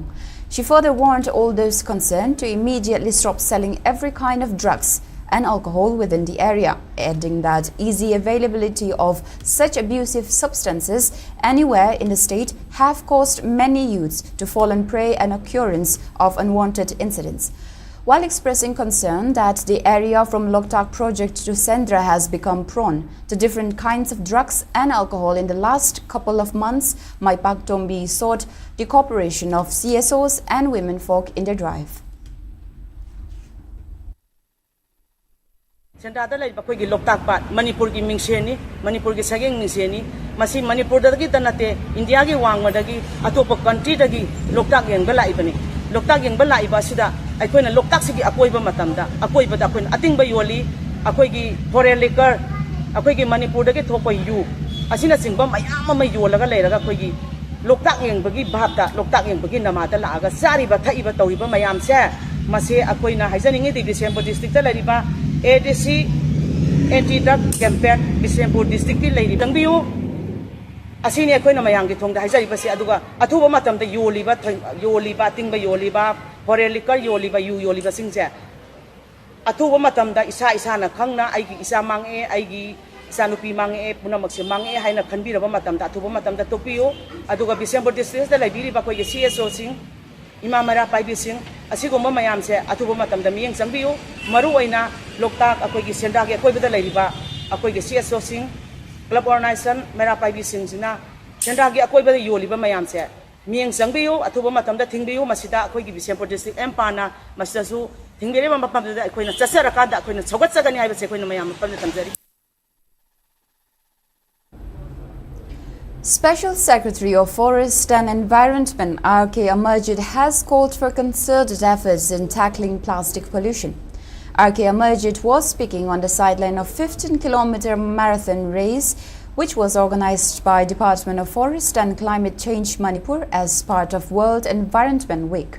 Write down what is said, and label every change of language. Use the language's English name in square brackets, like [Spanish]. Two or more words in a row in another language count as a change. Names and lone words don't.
[English] She further warned all those concerned to immediately stop selling every kind of drugs and alcohol within the area, adding that easy availability of such abusive substances anywhere in the state have caused many youths to fall prey and occurrence of unwanted incidents. While expressing concern that the area from Loktak project to Sendra has become prone to different kinds of drugs and alcohol in the last couple of months, Maipak Tombi sought the cooperation of CSOs and womenfolk in the drive. [Manipuri] Sendra da lai bakoi gi Loktak pat Manipur gi mingseni Manipur gi sageng mingseni masi Manipur da gi tanate India gi wangma da gi atopa country da gi Loktak yeng ba lai bani Loktak yeng ba lai ba sida aikoina Loktak sigi akoi ba matamda akoi ba da akoina ating ba yoli akoi gi foreign liquor akoi gi Manipur da gi thopa yu asina singba mayam ma yolaga leiraga akoi gi Loktak yeng ba gi bhapta Loktak yeng ba gi namata la aga sari ba thai ba tawi ba mayam se mase akoina haijaningi di December district da lai ba ADC Anti-Drug Campaign Bisempur District ki leiri tangbiu asini akoina mayang gi thongda haijari base aduga athuba matamda yoliba tingba yoliba [English] foreign liquor [Manipuri] yoliba yoliba singse athuba matamda isa na khangna aigi isa mange aigi isa nupi mange puna makse mange haina khanbiraba matamda athuba matamda topiu aduga Bisempur District da leibiri ba koi gi CSO sing Ima Mairapaibi sing asigumba mayam se athuba matamda miyeng changbiu maru oina Loktak akoi gi Sendra gi akoi bada leiriba akoi gi CSO sing [English] club organization [Manipuri] Mairapaibi sing sina Sendra gi akoi bada yoliba mayam se miyeng changbiu athuba matamda thingbiu masida akoi gi Bisempur district empana masasu thingbere ma mapamda akoi na chasaraka da akoi na chogat chagani haiba se akoi na mayam mapamda tamjari. [English] Special Secretary of Forest and Environment R.K. Amarjit has called for concerted efforts in tackling plastic pollution. R.K. Amarjit was speaking on the sideline of 15-kilometer marathon race, which was organized by Department of Forest and Climate Change Manipur as part of World Environment Week.